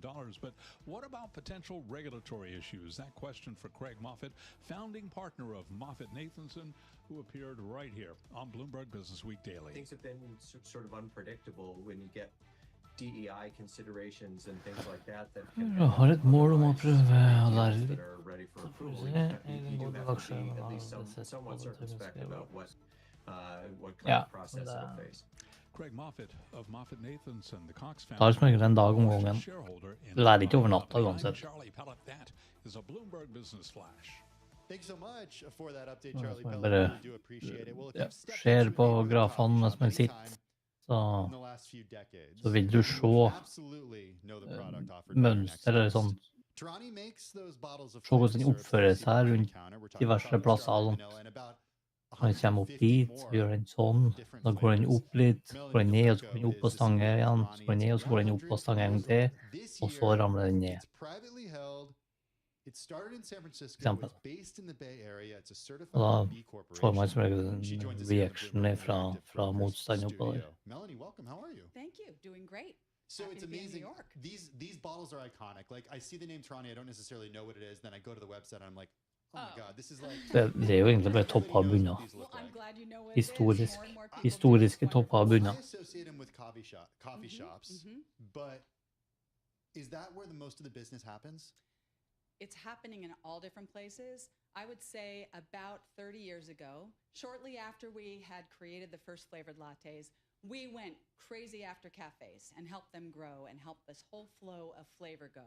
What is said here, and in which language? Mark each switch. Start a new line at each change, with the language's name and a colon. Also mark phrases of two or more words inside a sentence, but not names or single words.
English: But what about potential regulatory issues? That question for Craig Moffett, founding partner of Moffett-Nathanson, who appeared right here on Bloomberg Business Week Daily. Things have been sort of unpredictable when you get DEI considerations and things like that.
Norwegian: Jeg har et mål om å prøve å lære litt. Ja,
English: Craig Moffett of Moffett-Nathanson, the Cox
Norwegian: det tar som regel en dag om gangen. Du lærer ikke over natta uansett.
English: That is a Bloomberg Business Flash. Thanks so much for that update, Charlie.
Norwegian: Jeg bare ser på grafene mens man sitter, så vil du se mønster eller sånn. Se hvordan den oppfører seg rundt diverse plasser. Når den kommer opp dit, så gjør den sånn, da går den opp litt, går den ned, og så går den opp på stange igjen, så går den ned, og så går den opp på stange en gang til, og så ramler den ned. Eksempel. Og da får man som regel en reaction fra motstand oppover.
English: Thank you. Doing great. So Happy it's to be in New amazing. York. These bottles are iconic. Like I see the name Tarani, I don't necessarily know what it is. Then I go to the website and I'm like, oh my god, this is like.
Norwegian: Det er jo egentlig bare topper og bunner.
English: Well, I'm glad you know
Norwegian: Historiske topper og bunner.
English: I associate them with coffee shops, but is that where the most of the business happens? It's happening in all different places. I would say about 30 years ago, shortly after we had created the first flavored lattes, we went crazy after cafes and helped them grow and helped this whole flow of flavor go.